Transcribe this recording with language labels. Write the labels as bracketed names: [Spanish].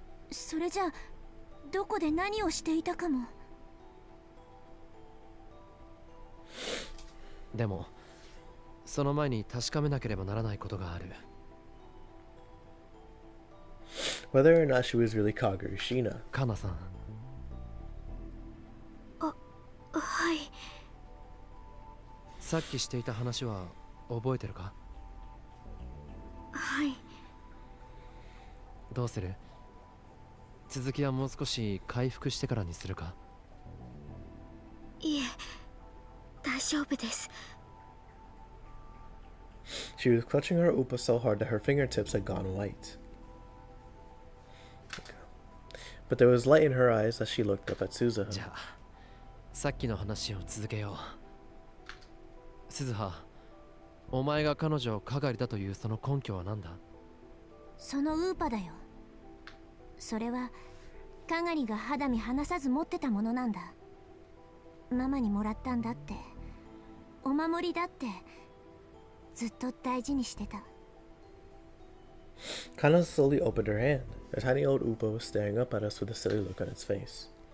[Japanese] それじゃあどこで何をしていたかも。でもその前に確かめなければならないことがある。 [English] Whether or not she was really Kagari Shina. [Japanese] カナさん。はい。さっきしていた話は覚えてるか？はい。どうする？続きはもう少し回復してからにするか？いえ、大丈夫です。 [English] She was clutching her upa so hard that her fingertips had gone white. But there was light in her eyes as she looked up at Suzuha. [Japanese] じゃあ、さっきの話を続けよう。鈴葉、お前が彼女をかがりだというその根拠は何だ？そのウーパだよ。それはかがりが肌身離さず持ってたものなんだ。ママにもらったんだって、お守りだってずっと大事にしてた。 [English] Kana slowly opened her hand. The tiny old Upa was staring up at us with a silly look on its face.